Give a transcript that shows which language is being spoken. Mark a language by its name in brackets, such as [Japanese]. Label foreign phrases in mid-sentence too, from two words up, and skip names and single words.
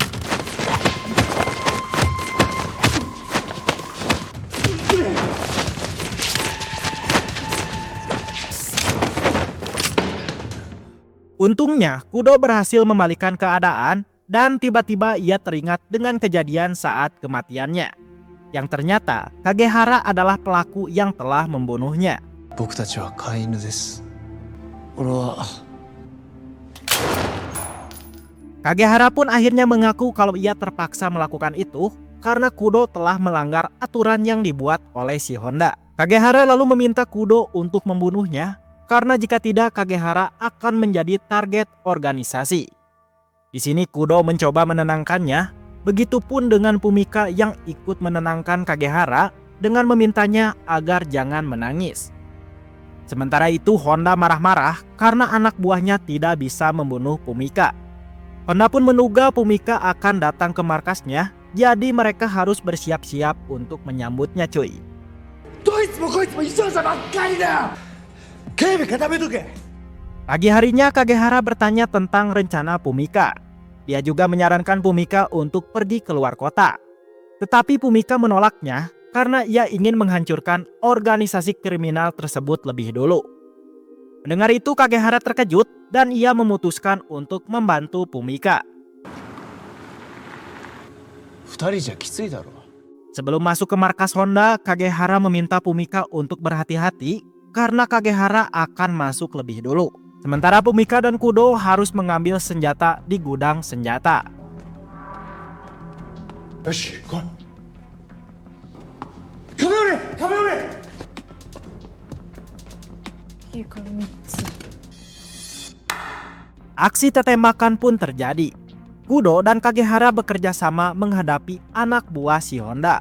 [Indonesian] Untungnya, Kudo berhasil membalikan keadaan dan tiba-tiba ia teringat dengan kejadian saat kematiannya. Yang ternyata, Kagehara adalah pelaku yang telah membunuhnya. [Japanese] 僕たちは飼い犬です。俺は [Indonesian] Kagehara pun akhirnya mengaku kalau ia terpaksa melakukan itu karena Kudo telah melanggar aturan yang dibuat oleh si Honda. Kagehara lalu meminta Kudo untuk membunuhnya karena jika tidak Kagehara akan menjadi target organisasi. Di sini Kudo mencoba menenangkannya, begitupun dengan Fumika yang ikut menenangkan Kagehara dengan memintanya agar jangan menangis. Sementara itu Honda marah-marah karena anak buahnya tidak bisa membunuh Fumika. Honda pun menduga Fumika akan datang ke markasnya, jadi mereka harus bersiap-siap untuk menyambutnya cuy. [Japanese] どいつもこいつも一緒じゃばっかりだよ。警備固めとけ。 [Indonesian] Pagi harinya Kagehara bertanya tentang rencana Fumika. Dia juga menyarankan Fumika untuk pergi keluar kota. Tetapi Fumika menolaknya karena ia ingin menghancurkan organisasi kriminal tersebut lebih dulu. Mendengar itu Kagehara terkejut dan ia memutuskan untuk membantu Fumika. [Japanese] 2 人じゃきついだろ。 [Indonesian] Sebelum masuk ke markas Honda, Kagehara meminta Fumika untuk berhati-hati karena Kagehara akan masuk lebih dulu. Sementara Fumika dan Kudo harus mengambil senjata di gudang senjata. [Japanese] よし、来い。壁寄れ、壁寄れ。 [Indonesian] Aksi tembakan pun terjadi. Kudo dan Kagehara bekerja sama menghadapi anak buah si Honda.